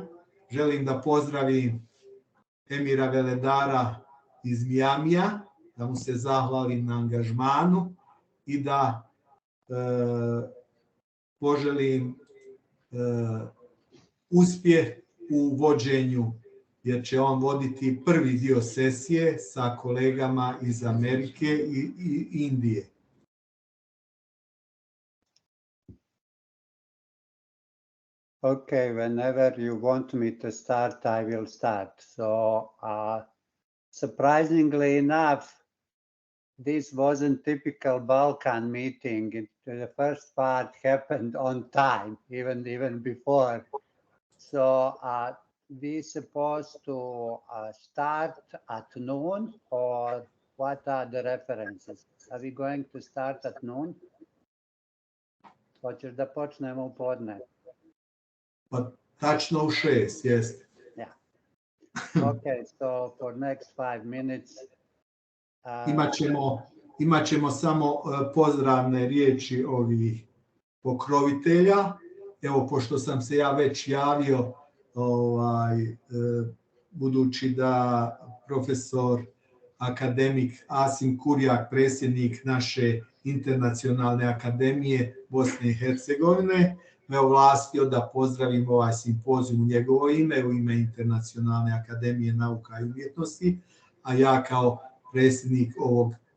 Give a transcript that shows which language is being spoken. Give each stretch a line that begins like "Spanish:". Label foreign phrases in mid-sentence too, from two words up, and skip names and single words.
Bosnian: Želim da pozdravim Emira Veledara iz Mijamija, da mu se zahvalim na angažmanu i da poželim uspjeh u vođenju, jer će on voditi prvi dio sesije sa kolegama iz Amerike i Indije.
English: Okay, whenever you want me to start, I will start. So, surprisingly enough, this wasn't typical Balkan meeting. The first part happened on time, even before. So, we supposed to start at noon, or what are the references? Are we going to start at noon?
Bosnian: Hoćeš da počnemo u podne? Pa tačno u 6, jeste.
English: Yeah. Okay, so for next 5 minutes...
Bosnian: Imaćemo samo pozdravne riječi ovih pokrovitelja. Evo, pošto sam se ja već javio, budući da profesor akademik Asim Kurjak, predsjednik naše Internacionalne akademije Bosne i Hercegovine, me ovlastio da pozdravim ovaj simpozij u njegovo ime, u ime Internacionalne akademije nauka i umjetnosti, a ja kao predsjednik ovog